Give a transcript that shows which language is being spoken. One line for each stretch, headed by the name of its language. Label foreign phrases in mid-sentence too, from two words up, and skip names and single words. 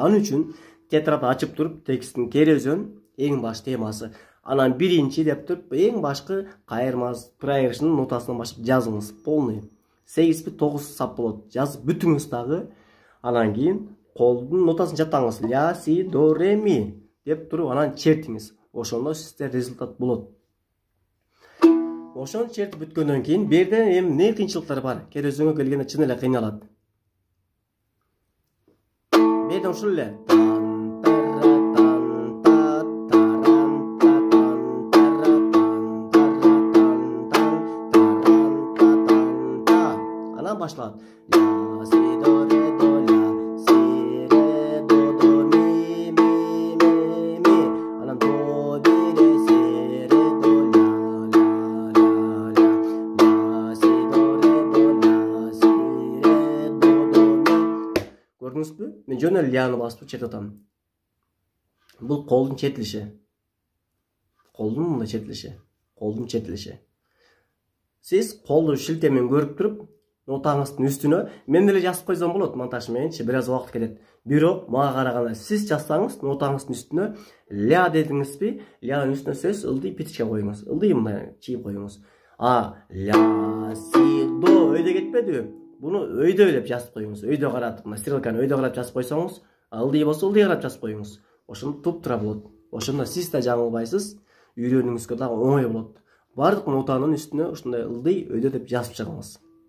Kyrgyz: Анын үчүн тетрадты ачып туруп, текстин керөзөн эң баш темасы. Анан биринчи деп туруп, эң башкы кайырмасы, проигрышынын нотасынан башып жазыңыз. Полный. 8 9 сап болот. Жазып бүтүңүз дагы. Анан кийин колдун нотасын жаттаңыз. Ля, си, до, ре, ми деп туруп, анан чертиңиз. Ошондо сизде результат болот. Ошону чертип бүткөндөн кийин берде эми эмне кыйынчылыктар бар? Керөзөнгө келгенде чын эле кыйналат. Берде ушул эле. Анан башталат. La si do re do la si re do mi анан до ми ре си ре до Көрдүңүзбү? Мен жөн эле ляны басып чертип атам. Бул колдун четилиши. Колдун четилиши. Сиз колду шилтемен көрүп туруп, нотаңыздын үстүнө мен деле жазып койсом болот, монтаж мененчи бир аз убакыт кетет. Бирок мага караганда сиз жазсаңыз, нотаңыздын үстүнө ля дедиңизби, лянын үстүнө сөз ылдый питичке коюңуз. Ылдый мындай чийип коюңуз. Ля си до өйдө кетпедиби? Буну өйдө деп жазып коюңуз. Өйдө каратып, мына стрелканы өйдө карап жазып койсоңуз, ылдый болсо ылдый карап жазып коюңуз. Ошондо туп тура болот. Ошондо сиз да жаңылбайсыз, үйрөнүүңүзгө дагы оңой болот. Бардык нотанын үстүнө ушундай ылдый өйдө деп жазып чыгыңыз.